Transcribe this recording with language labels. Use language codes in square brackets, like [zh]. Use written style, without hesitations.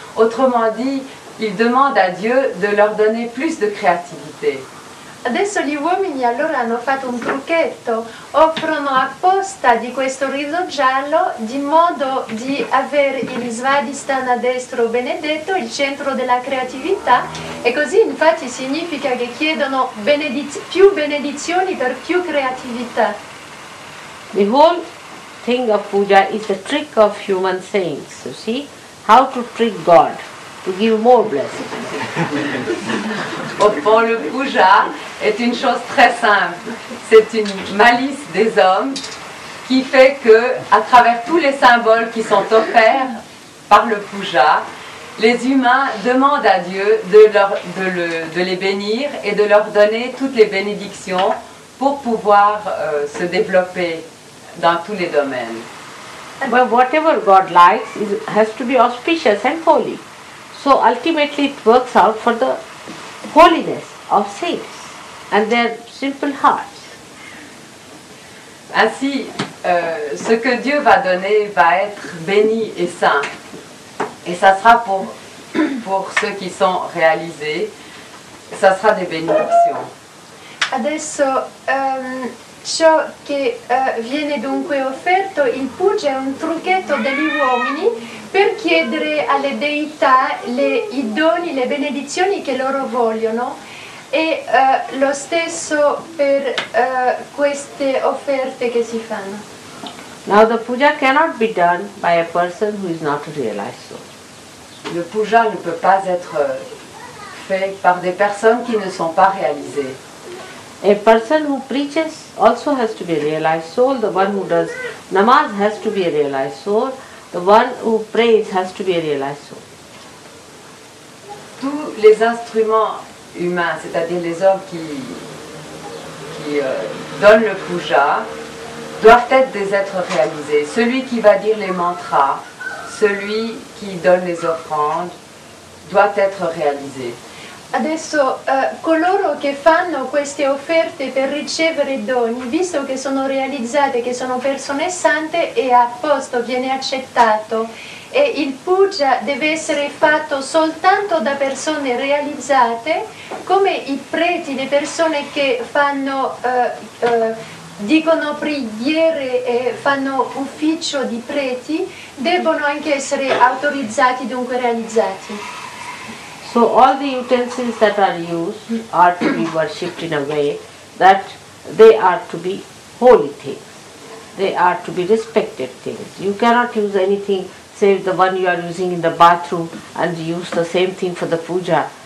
[fr] Autrement dit, ils demandent à Dieu de leur donner plus de créativité. [it] Adesso gli uomini allora hanno fatto un trucchetto, offrono apposta di questo riso giallo di modo di avere il Svadhisthana destro benedetto, il centro della creatività, e così infatti significa che chiedono più benedizioni per più creatività. [en] The whole thing of puja is the trick of human saints, you see, how to trick God, to give more blessings. [fr] Au fond, le puja est une chose très simple. C'est une malice des hommes qui fait que, à travers tous les symboles qui sont offerts par le puja, les humains demandent à Dieu de les bénir et de leur donner toutes les bénédictions pour pouvoir se développer dans tous les domaines. [en] But whatever God likes has to be auspicious and holy. So ultimately it works out for the holiness of saints and their simple hearts. [fr] Ainsi, ce que Dieu va donner va être béni et saint. Et ça sera pour ceux qui sont réalisés, ça sera des bénédictions. [it] Adesso ciò che viene dunque offerto, il puja è un trucchetto degli uomini per chiedere alle deità i doni, le benedizioni che loro vogliono, e lo stesso per queste offerte che si fanno. [en] Now the puja cannot be done by a person who is not a realized soul. [fr] Le puja ne peut pas être fait par des personnes qui ne sont pas réalisées. [en] A person who preaches also has to be a realized soul. The one who does namaz has to be a realized soul. The one who prays has to be a realized soul. [fr] tous les instruments humains, c'est-à-dire les hommes qui donnent le puja, doivent être des êtres réalisés. Celui qui va dire les mantras, celui qui donne les offrandes, doit être réalisé. [it] Adesso coloro che fanno queste offerte per ricevere doni, visto che sono realizzate, che sono persone sante, è a posto, viene accettato. E il puja deve essere fatto soltanto da persone realizzate, come i preti, le persone che fanno, dicono preghiere e fanno ufficio di preti, debbono anche essere autorizzati, dunque realizzati. [en] So all the utensils that are used are to be worshipped in a way that they are to be holy things. They are to be respected things. You cannot use anything save the one you are using in the bathroom and use the same thing for the puja.